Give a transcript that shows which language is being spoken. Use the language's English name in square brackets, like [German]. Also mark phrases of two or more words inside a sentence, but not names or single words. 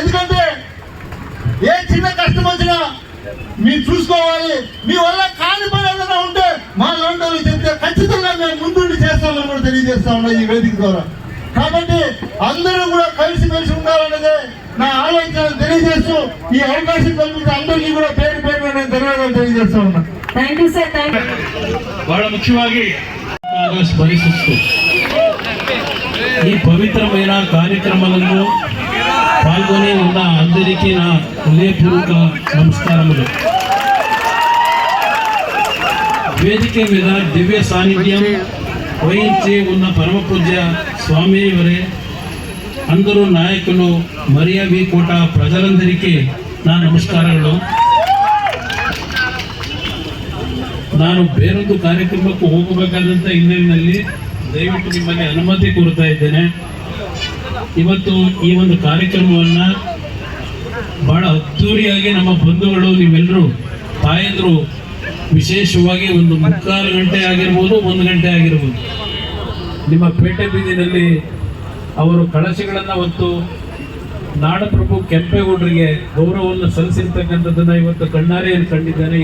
[Telugu] ఎందుకంటే ఏ చిన్న కష్టం వచ్చినా మీరు చూసుకోవాలి, మీ వల్ల కాని పని ఏదైనా ఉంటే మా లోంటోళ్ళు చెప్తే ఖచ్చితంగా మేము ముందుండి చేస్తామని కూడా తెలియజేస్తా ఉన్నా ఈ వేదిక ద్వారా. కాబట్టి అందరూ కూడా కలిసిమెలిసి ఉండాలన్నదే నా ఆలోచన తెలియజేస్తూ ఈ అవకాశం కల్పించిన అందరికీ కూడా పేరు పేరు నేను ధన్యవాదాలు తెలియజేస్తా ఉన్నా. [English] Thank you sir. [Kannada] ಬಹಳ ಮುಖ್ಯವಾಗಿ ಸ್ಮರಿಸುತ್ತು ಈ [Telugu] ಪವಿತ್ರమైన కార్యక్రమాలను పాల్గొని ఉన్న అందరికీ నా హృదయపూర్వక నమస్కారములు. వేదిక మీద దివ్య సాన్నిధ్యం వహించి ఉన్న పరమ పూజ్య స్వామివారే, అందరూ నాయకులు, మరియా వికోట ప్రజలందరికీ నా ನಮಸ್ಕಾರಗಳು. [Kannada] ನಾನು ಬೇರೊಂದು ಕಾರ್ಯಕ್ರಮಕ್ಕೆ ಹೋಗಬೇಕಾದಂಥ ಹಿನ್ನೆಲೆಯಲ್ಲಿ ದಯವಿಟ್ಟು ನಿಮ್ಮಲ್ಲಿ ಅನುಮತಿ ಕೋರುತ್ತಾ ಇದ್ದೇನೆ. ಇವತ್ತು ಈ ಒಂದು ಕಾರ್ಯಕ್ರಮವನ್ನು ಬಹಳ ಅದ್ದೂರಿಯಾಗಿ ನಮ್ಮ ಬಂಧುಗಳು, ನೀವೆಲ್ಲರೂ ತಾಯಂದರು ವಿಶೇಷವಾಗಿ ಒಂದು 3/4 ಗಂಟೆ ಆಗಿರ್ಬೋದು, 1 ಗಂಟೆ ಆಗಿರ್ಬೋದು, ನಿಮ್ಮ ಪೇಟೆ ಬೀದಿನಲ್ಲಿ ಅವರು ಕಳಶಗಳನ್ನು ಹೊತ್ತು ನಾಡಪ್ರಭು ಕೆಂಪೇಗೌಡರಿಗೆ ಗೌರವವನ್ನು ಸಲ್ಲಿಸಿರ್ತಕ್ಕಂಥದ್ದನ್ನು ಇವತ್ತು ಕಣ್ಣಾರೆ ಕಂಡಿದ್ದೇನೆ.